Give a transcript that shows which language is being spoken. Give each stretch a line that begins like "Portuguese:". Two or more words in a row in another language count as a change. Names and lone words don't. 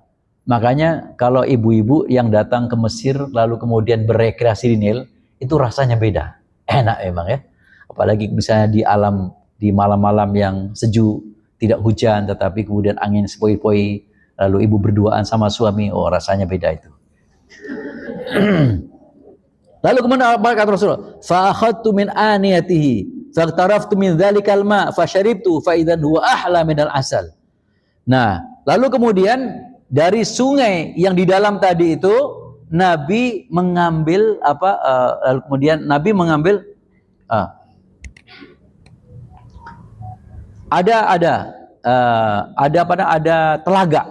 Indonesian: Makanya kalau ibu-ibu yang datang ke Mesir lalu kemudian berekreasi di Nil, itu rasanya beda. Enak memang ya. Apalagi misalnya di malam-malam yang sejuk, tidak hujan tetapi kemudian angin sepoi-poi, lalu ibu berduaan sama suami, rasanya beda itu. Lalu kemudian apa kata Rasulullah?
Arabic: فأخذت من آنيته فاغترفت من ذلك الماء فشربت فإذا هو أحلى من العسل.
Indonesian: Nah, lalu kemudian dari sungai yang di dalam tadi itu Nabi mengambil lalu kemudian Nabi mengambil ada telaga.